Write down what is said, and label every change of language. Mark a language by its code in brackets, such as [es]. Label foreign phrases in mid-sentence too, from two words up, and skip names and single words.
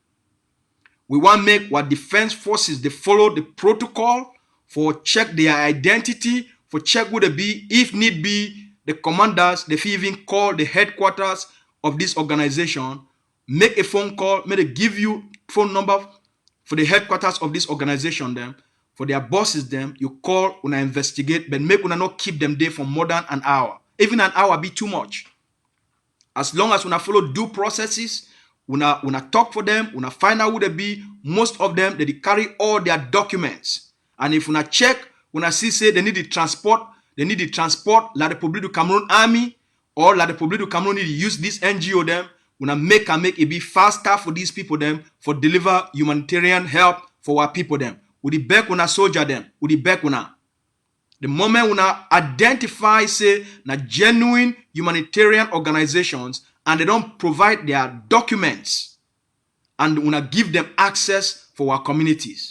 [pcm] We want to make our defense forces, they follow the protocol for check their identity, for check who they be, if need be, the commanders, they even call the headquarters of this organization, make a phone call, may they give you phone number for the headquarters of this organization them, for their bosses them, you call, una investigate, but make una not keep them there for more than an hour. Even an hour be too much. As long as una follow due processes, una talk for them, una find out who they be, most of them, they carry all their documents. And if una check, una see say they need the transport La République du Cameroon Army or La République du Cameroon need to use this NGO them, una make it be faster for these people them, for deliver humanitarian help for our people them. With the back una soldier them, with the back una. The moment una identify say na genuine humanitarian organizations and they don't provide their documents and una give them access for our communities.